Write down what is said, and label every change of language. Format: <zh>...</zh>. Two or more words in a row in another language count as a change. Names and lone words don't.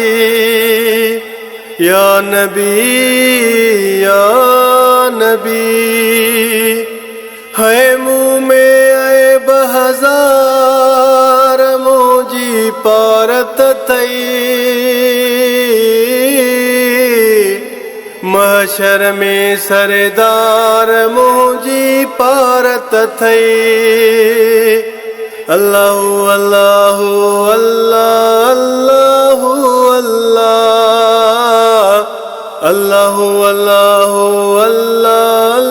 <ar>يا نبي يا نبي</ar> <sd>है मुंह में ऐब हज़ार मुंहिंजी पारत थई। महशर में सरदार मुंहिंजी पारत थई। अल्लाहु अल्लाहु अल्लाह अल्लाहु अल्लाह अल्लाहु अल्लाहु अल्लाह</sd>